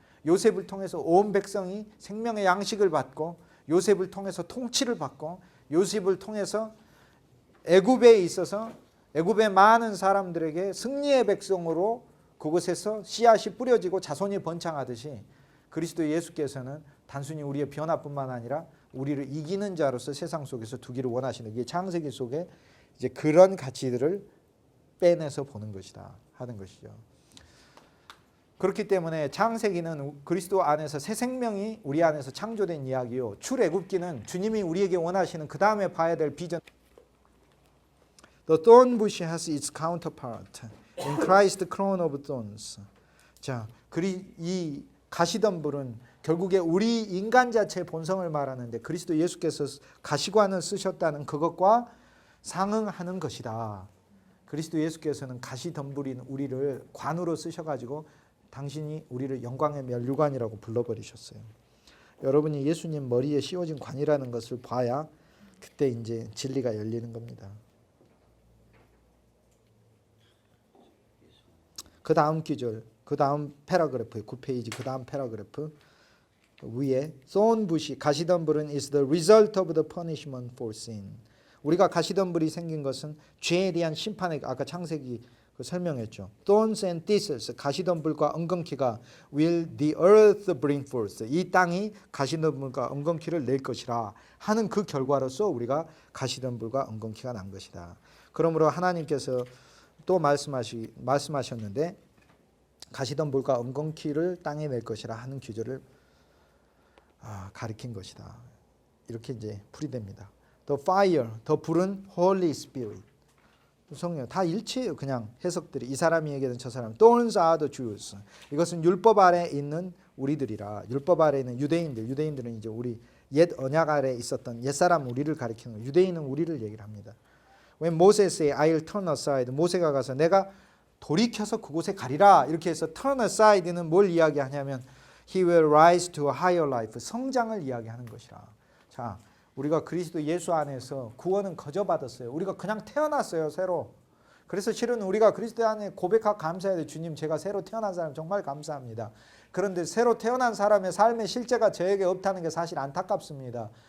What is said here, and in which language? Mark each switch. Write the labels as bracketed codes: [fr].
[ko] 요셉을 통해서 온 백성이 생명의 양식을 받고, 요셉을 통해서 통치를 받고, 요셉을 통해서 애굽에 있어서 애굽의 많은 사람들에게 승리의 백성으로 그곳에서 씨앗이 뿌려지고 자손이 번창하듯이, 그리스도 예수께서는 단순히 우리의 변화뿐만 아니라 우리를 이기는 자로서 세상 속에서 두기를 원하시는, 이게 창세기 속에 이제 그런 가치들을 빼내서 보는 것이다 하는 것이죠. 그렇기 때문에 창세기는 그리스도 안에서 새 생명이 우리 안에서 창조된 이야기요, 출애굽기는 주님이 우리에게 원하시는 그 다음에 봐야 될 비전. [en] The thorn bush has its counterpart in Christ crown of thorns. [ko] 자, 이 가시덤불은 결국에 우리 인간 자체의 본성을 말하는데, 그리스도 예수께서 가시관을 쓰셨다는 그것과 상응하는 것이다. 그리스도 예수께서는 가시덤불인 우리를 관으로 쓰셔가지고 당신이 우리를 영광의 면류관이라고 불러버리셨어요. 여러분이 예수님 머리에 씌워진 관이라는 것을 봐야 그때 이제 진리가 열리는 겁니다. 그 다음 기절, 그 다음 패러그래프, 9페이지 그 다음 패러그래프 위에 [en] thorn bush, [ko] 가시덤불은 [en] is the result of the punishment for sin. [ko] 우리가 가시덤불이 생긴 것은 죄에 대한 심판의, 아까 창세기 설명했죠. [en] Thorns and thistles, [ko] 가시덤불과 엉겅퀴가 [en] will the earth bring forth. [ko] 이 땅이 가시덤불과 엉겅퀴를 낼 것이라 하는 그 결과로서 우리가 가시덤불과 엉겅퀴가 난 것이다. 그러므로 하나님께서 또 말씀하셨는데 가시덤불과 엉겅퀴를 땅에 낼 것이라 하는 규절을 가리킨 것이다. 이렇게 이제 풀이됩니다. [en] The fire, [ko] 더 불은 [en] Holy Spirit. [ko] 성령 다 일치해요. 그냥 해석들이 이 사람이 얘기하든 저 사람. [en] Thorns are the Jews. [ko] 이것은 율법 아래 있는 우리들이라. 율법 아래 있는 유대인들. 유대인들은 이제 우리 옛 언약 아래 있었던 옛사람 우리를 가리키는 거예요. 유대인은 우리를 얘기를 합니다. [en] When Moses say, I'll turn aside. [ko] 모세가 가서 내가 돌이켜서 그곳에 가리라. 이렇게 해서 [en] turn aside는 [ko] 뭘 이야기하냐면 [en] He will rise to a higher life. [ko] 성장을 이야기하는 것이라. 자, 우리가 그리스도 예수 안에서 구원은 거저받았어요. 우리가 그냥 태어났어요, 새로. 그래서 실은 우리가 그리스도 안에 고백하고 감사해야 돼. 주님, 제가 새로 태어난 사람 정말 감사합니다. 그런데 새로 태어난 사람의 삶의 실제가 저에게 없다는 게 사실 안타깝습니다.